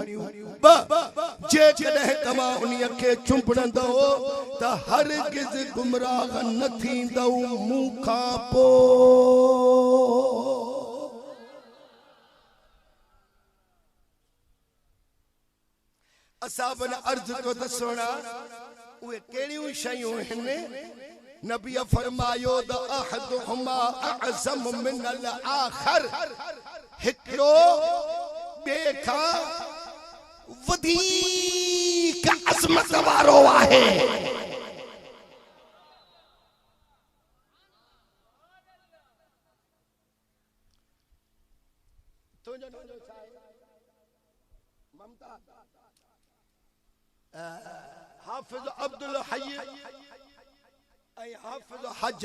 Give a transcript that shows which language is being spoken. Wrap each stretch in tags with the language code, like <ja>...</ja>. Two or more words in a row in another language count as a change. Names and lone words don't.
<sd>जेकॾहिं तव्हां उन्हीअ खे चुंबड़ंदो त हरगिज़ गुमराह न थींदव मूं खां पोइ असां बि अर्ज़ कयो त सुहिणा उहे कहिड़ियूं शयूं आहिनि नबी फरमायो द</sd> <ar>أحدهما أعظم من الآخر</ar> <sd>हिकिड़ो ॿिए खां वधीक अज़मत वारो आहे हाफिज़ अब्दुल हय्य हाफिज़ हज</sd>